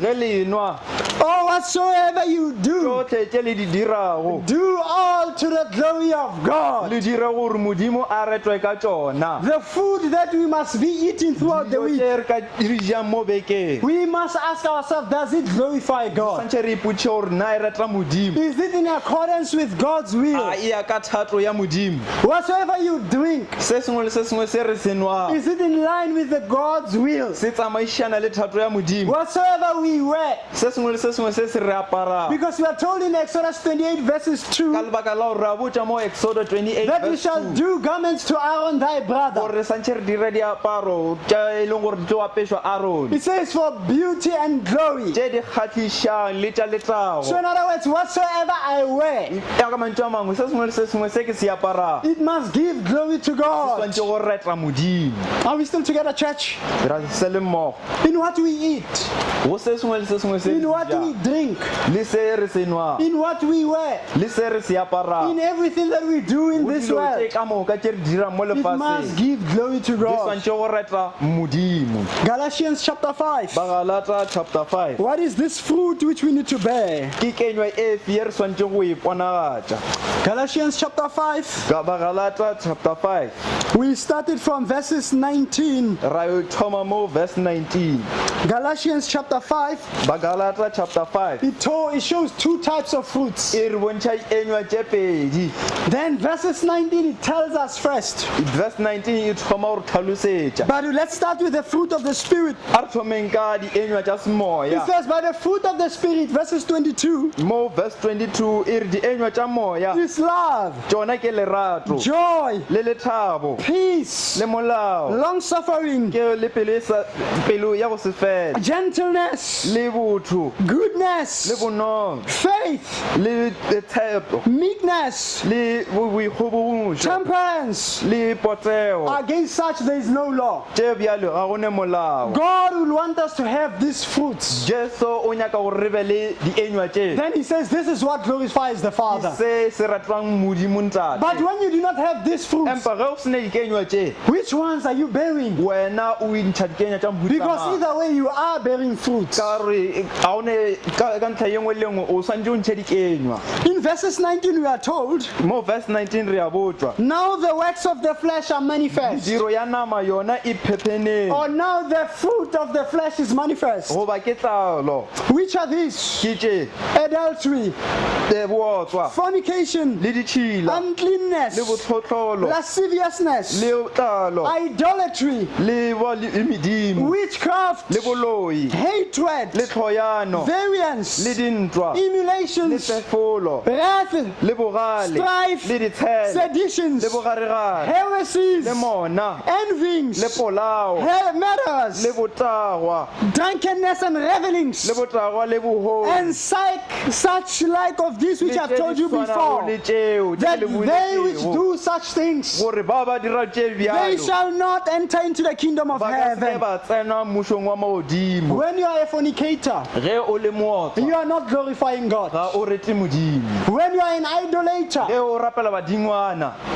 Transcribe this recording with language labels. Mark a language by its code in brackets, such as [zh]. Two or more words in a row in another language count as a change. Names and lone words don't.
[nso] ge le nwa [en] or whatsoever you do, [nso] tsotlhe tše le di dirago [en] do all to the glory of God. [nso] le dire gore modimo a retwe ka tšona [en] The food that we must be eating throughout the [nso] Dijo [en] week, [nso] tše re ka di jang mo bekeng [en] we must ask ourselves, does it glorify God? [nso] santšhe re ipotše gore na e rata modimo [en] Is it in accordance with God's will? [nso] a e ya ka thato ya modimo [en] Whatsoever you drink, [nso] se sengwe le se sengwe se re se nwang [en] is it in line with the God's will? [nso] se tsamaišana le thato ya modimo [en] Whatsoever we wear, [nso] se sengwe le se sengwe se se re aparang [en] because we are told in Exodus 28 verses [nso] ka 2 lebaka la gore re a botša mo exodo 28 [en] that we verse shall 2 do garments to Aaron thy brother. [nso] gore santšhe re dire diaparo tša e leng gore di tlo apešwa aron [en] It says for beauty and glory. [nso] tše di kgatlhišang le tša [en] So [nso] letlago [en] in other words, whatsoever I wear, [nso] ya ka mantšu a mangwe se sengwe le se sengwe se ke se aparang [en] it must give glory to God. [nso] swantše go reta modimo [en] Are we still together, church? [nso] ra se le mmogo [en] In what we eat, [nso] go se sengwe le se sengwe se re [en] in what [nso] se [en] we [nso] jang, [en] drink, [nso] le se re se nwang [en] in what we wear, [nso] le se re se aparang [en] in everything that we do in [nso] go [en] this [nso] dilo [en] world, [nso] tše ka moka tše re dirang mo [en] it must [nso] lefaseng [en] give glory to [nso] di [en] God. [nso] swantše go reta modimo [en] Galatians chapter 5. [nso] bagalata chapter 5 [en] What is this fruit which we need to bear? [nso] ke kenywa e fe ye re swantše go e ponagatša [en] Galatians chapter 5. [nso] ka bagalata chapter 5 [en] We started from verses 19. [nso] ra yo thoma mo verse 19 [en] Galatians chapter 5. [nso] bagalata chapter 5 [en] It shows two types of fruits. [nso] e re bontšha enywa tše pedi [en] Then verses 19 it tells us first. [nso] verse 19 e thoma gore tlhalosetša [en] But let's start with the fruit of the Spirit. [nso] a re thomeng ka dienywa tša [en] It [nso] semoya [en] says, by the fruit of the Spirit, verses 22, [nso] mo verse 22 e re dienywa tša moya [en] is love, [nso] tšona ke lerato [en] joy, [nso] le lethabo [en] peace, [nso] le molao [en] long suffering, [nso] ke le pelo ya go se fela [en] gentleness, [nso] le botho le [en] goodness, [nso] bonong [en] faith, [nso] le tshepo [en] meekness, [nso] le boikgobomošo [en] temperance. [nso] le potego [en] Against such there is no law. [nso] tše bjalo ga gone molao [en] God will want us to have these fruits. [nso] jesu o nyaka gore re be le dienywa tše [en] Then he says, this is what glorifies the Father. [nso] se se ratwang modimo ntate [en] But when you do not have these fruits, [nso] empa ge o sene dikenywa tše [en] which ones are you bearing? [nso] wena o intšha dikenywa tša [en] Because [nso] mohutamang [en] either way you are bearing fruits. [nso] ka gore ga one ka ntlha ye nngwe le nngwe o swantse o ntšhe dikenywa [en] In verses 19 we are told, [nso] mo verse 19 re a botswa [en] now the works of the flesh are manifest. [nso] tiro ya nama yona e phepheneng [en] Or now the fruit of the flesh is manifest. [nso] goba ke tlalo [en] Which are these? [nso] ke tše [en] Adultery, [nso] bootswa [en] fornication, [nso] le ditšhila le [en] uncleanness, [nso] botlhotlholo [en] lasciviousness, [nso] le tlalo [en] idolatry, [nso] le medimo [en] witchcraft, [nso] le boloi [en] hatred, [nso] le tlhoyano [en] variance, [nso] le dintwa le [en] emulations, [nso] tsefolo [en] wrath, [nso] le bogale [en] strife, [nso] le ditshele [en] seditions, [nso] le bogaregare [en] heresies, [nso] le mona [en] envyings, [nso] le polao [en] murders, [nso] le botagwa [en] drunkenness and revelings, [nso] le botagwa le bohodi [en] and such like of this which [nso] le [en] I've [nso] tše [en] told [nso] di [en] you [nso] tshwanago [en] before, [nso] le tšeo tše [en] that [nso] le [en] they which [nso] buletšego [en] do such things, [nso] gore ba ba dira tše [en] they [nso] bjalo [en] shall not enter into the kingdom of [nso] ba ka se [en] heaven. [nso] ba tsena mmušong wa maodimo [en] When you are a fornicator, [nso] ge o le mootswa [en] you are not glorifying God. [nso] ga o rete modimo [en] When you are an idolater, [nso] ge o rapela badingwana